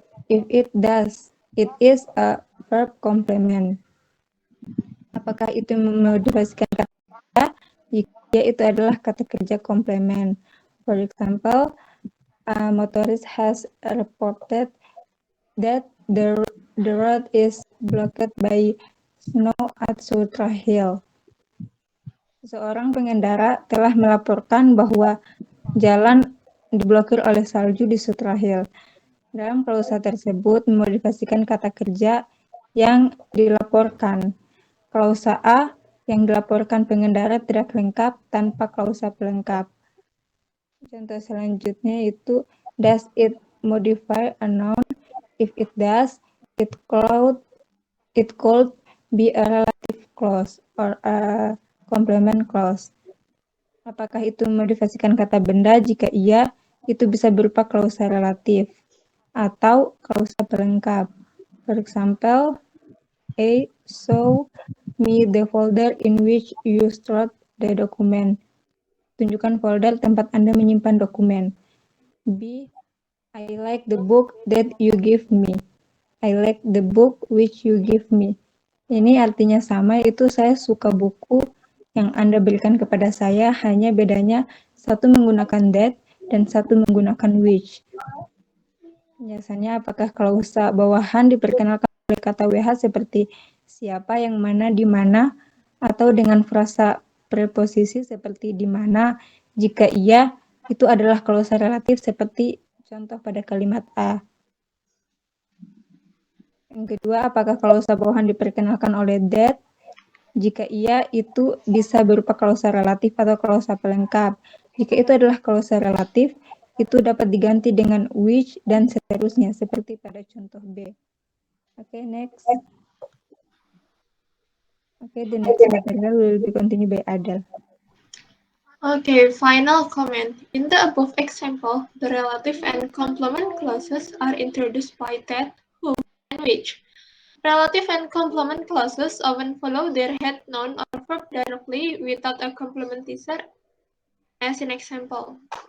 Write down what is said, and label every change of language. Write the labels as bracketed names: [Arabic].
[English] If it does, it is a verb complement. [Indonesian] Apakah itu memodifikasikan kata? Jika itu adalah kata kerja komplement. [English] For example, a motorist has reported that the road is blocked by snow at Sutra Hill. [Indonesian] Seorang pengendara telah melaporkan bahwa jalan diblokir oleh salju di Sutra Hill. Dalam klausa tersebut memodifikasikan kata kerja yang dilaporkan. Klausa A yang dilaporkan pengendara tidak lengkap tanpa klausa pelengkap. Contoh selanjutnya itu, [English] does it modify a noun? If it does, it could be a relative clause or a complement clause. [Indonesian] Apakah itu memodifikasikan kata benda? Jika iya, itu bisa berupa klausa relatif atau klausa pelengkap. [English] For example, A. Show me the folder in which you stored the document. [Indonesian] Tunjukkan folder tempat Anda menyimpan dokumen. B. [English] I like the book that you give me. I like the book which you give me. [Indonesian] Ini artinya sama, yaitu saya suka buku yang Anda berikan kepada saya, hanya bedanya satu menggunakan that dan satu menggunakan which. Biasanya apakah klausa bawahan diperkenalkan oleh kata WH seperti siapa, yang mana, di mana, atau dengan frasa preposisi seperti di mana? Jika iya, itu adalah klausa relatif seperti contoh pada kalimat A. Yang kedua, apakah klausa bawahan diperkenalkan oleh that? Jika iya, itu bisa berupa klausa relatif atau klausa pelengkap. Jika itu adalah klausa relatif, itu dapat diganti dengan which dan seterusnya, seperti pada contoh B. [English] Okay, next. Okay, the next material will be continued by Adel. Okay, final comment. In the above example, the relative and complement clauses are introduced by that, who, and which. Relative and complement clauses often follow their head noun or verb directly without a complementizer, as in example.